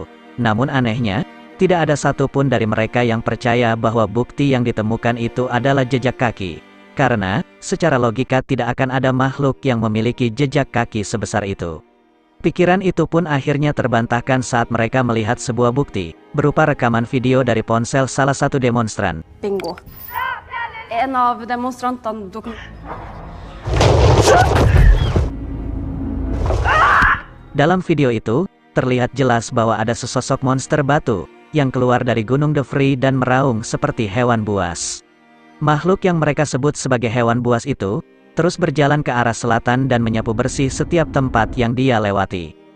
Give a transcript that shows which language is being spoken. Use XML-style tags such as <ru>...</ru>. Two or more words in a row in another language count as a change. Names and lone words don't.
<id>Namun anehnya, tidak ada satupun dari mereka yang percaya bahwa bukti yang ditemukan itu adalah jejak kaki. Karena, secara logika tidak akan ada makhluk yang memiliki jejak kaki sebesar itu. Pikiran itu pun akhirnya terbantahkan saat mereka melihat sebuah bukti, berupa rekaman video dari ponsel salah satu demonstran.</id> <no>Bingo. En av demonstrantene</no> <id>Dalam video itu, terlihat jelas bahwa ada sesosok monster batu, yang keluar dari Gunung Dovre dan meraung seperti hewan buas. Makhluk yang mereka sebut sebagai hewan buas itu, terus berjalan ke arah selatan dan menyapu bersih setiap tempat yang dia lewati.</id>